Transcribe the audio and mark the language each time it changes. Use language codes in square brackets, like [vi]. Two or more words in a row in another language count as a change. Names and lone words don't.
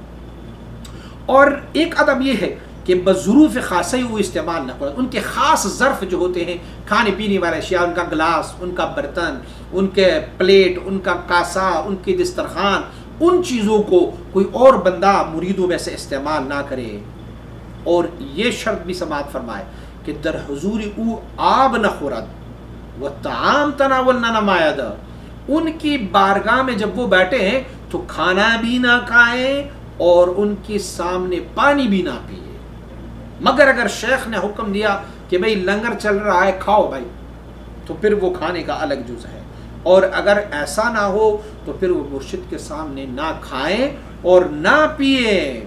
[ur] اور ایک ادب یہ ہے کہ بظروف خاصہ ہی وہ استعمال نہ کریں، ان کے خاص ظرف جو ہوتے ہیں کھانے پینے والے اشیاء، ان کا گلاس، ان کا برتن، ان کے پلیٹ، ان کا کاسا، ان کی دسترخوان، ان چیزوں کو کوئی اور بندہ مریدوں میں سے استعمال نہ کرے۔ اور یہ شرط بھی سماعت فرمائے کہ [fa] در حضور او آب نہ خورد و طعام تناول نہ نماید، [ur] ان کی بارگاہ میں جب وہ بیٹھے ہیں تو کھانا بھی نہ کھائیں اور ان کے سامنے پانی بھی نہ پیے، مگر اگر شیخ نے حکم دیا کہ بھئی لنگر چل رہا ہے کھاؤ بھائی، تو پھر وہ کھانے کا الگ جز ہے، اور اگر ایسا نہ ہو تو پھر وہ مرشد کے سامنے نہ کھائیں اور نہ پیئیں۔